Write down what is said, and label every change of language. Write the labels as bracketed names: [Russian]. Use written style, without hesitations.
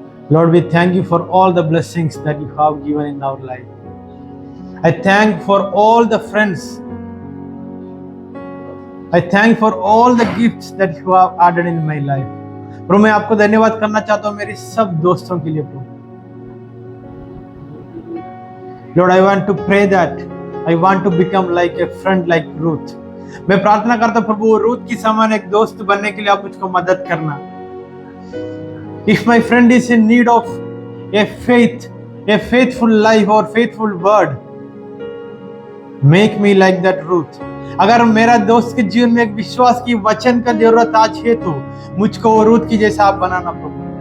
[English] Lord, we thank you for all the blessings that you have given in our life. I thank for all the friends. I thank for all the gifts that you have added in my life. [Hindi] प्रभु मैं आपको धन्यवाद करना चाहता हूँ मेरी सब दोस्तों के लिए प्रभु। [English] Lord, I want to pray that I want to become like a friend like Ruth. [Hindi] मैं प्रार्थना करता हूं प्रभु रूथ की समान एक दोस्त बनने के लिए आप मुझको मदद करना। [English] If my friend is in need of a faithful life और faithful word, make me like that Ruth. [Hindi] अगर मेरा दोस्त के जीवन में एक विश्वास की वचन का जरूरत आज है तो मुझको वो रूथ की जैसा आप बनाना प्रभु।